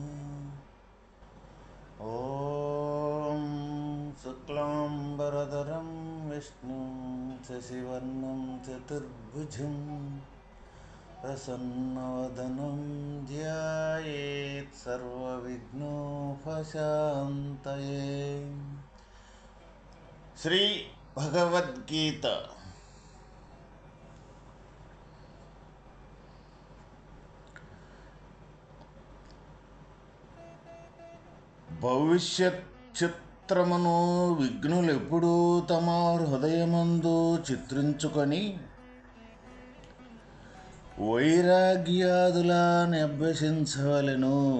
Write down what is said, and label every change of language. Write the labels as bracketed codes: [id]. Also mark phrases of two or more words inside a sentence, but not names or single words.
[sa] ॐ शुक्लाम्बरधरं विष्णुं शशिवर्णं चतुर्भुजं प्रसन्नवदनं ध्यायेत् सर्वविघ्नोपशान्तये। [te] श्री भगवद्गीता భవిష్యత్ చిత్రమును విఘ్నులెప్పుడూ తమ హృదయమందు చిత్రించుకొని వైరాగ్యాదులను అభ్యసించవలెను.